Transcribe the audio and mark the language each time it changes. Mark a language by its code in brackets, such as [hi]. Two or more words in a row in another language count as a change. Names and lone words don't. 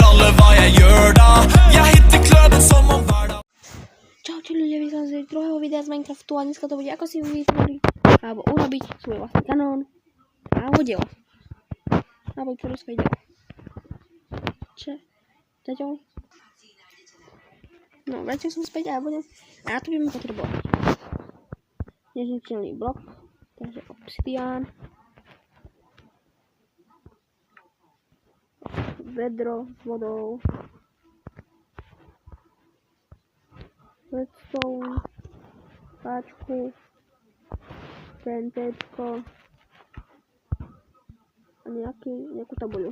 [sv] vad jag gör då. Jag hittar klubben som om vardag. [sk] Čaute ľudia, vítam z druhého videa z Minecraftu a dneska to bude ako si vytvoriť alebo urobiť svoj vlastný kanón alebo dielo. Alebo vytvoriť svoje dielo. Zatiaľ? No, vrátil som späť a budem. A na to budeme potrebovať nezničiteľný blok, takže obsidián, vedro s vodou, redstone, páčku, TNTčko a nejakú tabuľu.